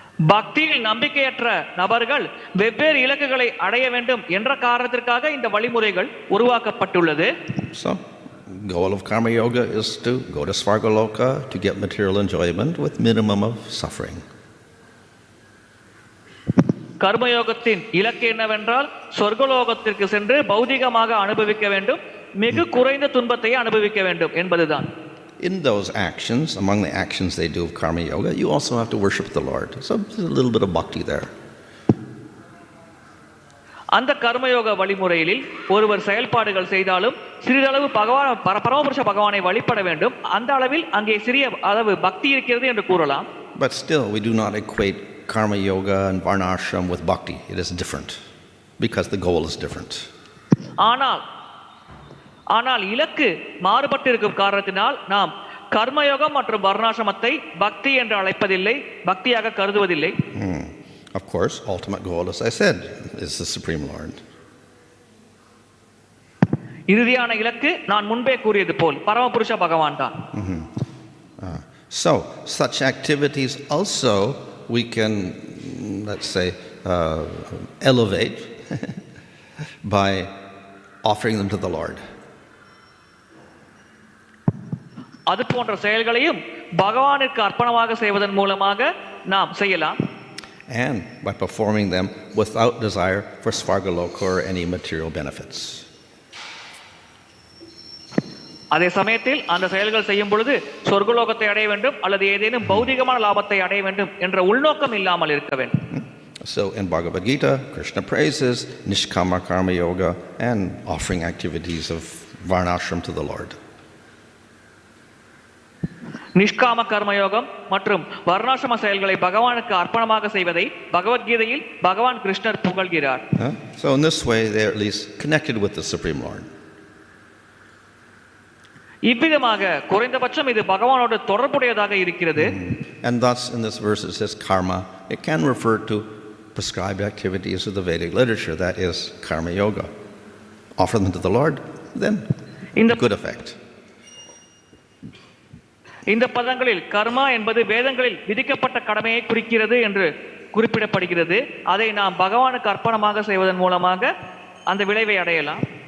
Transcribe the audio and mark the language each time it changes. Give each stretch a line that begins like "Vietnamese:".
Tamil: பக்தியில் நம்பிக்கையற்ற நபர்கள் வெவ்வேறு இலக்குகளை அடைய வேண்டும் என்ற காரணத்திற்காக இந்த வழிமுறைகள் உருவாக்கப்பட்டுள்ளது.
English: So, goal of karma yoga is to go to Svargaloka to get material enjoyment with minimum of suffering.
Tamil: கர்மயோகத்தின் இலக்கு என்னவென்றால் சொர்க்கலோகத்திற்கு சென்று பௌதிகமாக அனுபவிக்க வேண்டும், மிக குறைந்த துன்பத்தை அனுபவிக்க வேண்டும் என்பதுதான்.
English: In those actions, among the actions they do of karma yoga, you also have to worship the Lord. So there's a little bit of bhakti there.
Tamil: அந்த கர்மயோக வழிமுறையில் ஒருவர் செயல்பாடுகள் செய்தாலும் சிறிதளவு பரமபுருஷ பகவானை வழிபட வேண்டும். அந்த அளவில் அங்கே சிறிய அளவு பக்தி இருக்கிறது என்று கூறலாம்.
English: But still, we do not equate karma yoga and varnashram with bhakti. It is different because the goal is different.
Tamil: ஆனால் இலக்கு மாறுபட்டு இருக்கும் காரணத்தினால் நாம் கர்மயோகம் மற்றும் வர்ணாசிரமத்தை பக்தி என்று அழைப்பதில்லை, பக்தியாக கருதுவதில்லை.
English: Of course, ultimate goal, as I said, is the Supreme Lord.
Tamil: இறுதியான இலக்கு நான் முன்பே கூறியது போல் பரமபுருஷ பகவான் தான்.
English: So, such activities also we can, let's say, elevate by offering them to the Lord.
Tamil: அது போன்ற செயல்களையும் பகவானுக்கு அர்ப்பணமாக செய்வதன் மூலமாக நாம் செய்யலாம்.
English: And by performing them without desire for Svargaloka or any material benefits.
Tamil: அதே சமயத்தில் அந்த செயல்கள் செய்யும் பொழுது சொர்க்கலோகத்தை அடைய வேண்டும் அல்லது ஏதேனும் பௌதிகமான லாபத்தை அடைய வேண்டும் என்ற உள்நோக்கம் இல்லாமல் இருக்க வேண்டும்.
English: So in Bhagavad Gita, Krishna praises Nishkama Karma Yoga and offering activities of Varnashram to the Lord.
Tamil: நிஷ்காம கர்மயோகம் மற்றும் வர்ணாசிரம செயல்களை பகவானுக்கு அர்ப்பணமாக செய்வதை பகவத்கீதையில் பகவான் கிருஷ்ணர் புகழ்கிறார்.
English: So in this way they are at least connected with the Supreme Lord.
Tamil: இவ்விதமாக குறைந்தபட்சம் இது பகவானோடு தொடர்புடையதாக இருக்கிறது.
English: And thus in this verse it says karma. It can refer to prescribed activities of the Vedic literature, that is karma yoga. Offer them to the Lord, then good effect.
Tamil: இந்த பதங்களில் கர்மா என்பது வேதங்களில் விதிக்கப்பட்ட கடமையை குறிக்கிறது என்று குறிப்பிடப்படுகிறது. அதை நாம் பகவானுக்கு அர்ப்பணமாக செய்வதன் மூலமாக அந்த விளைவை அடையலாம்.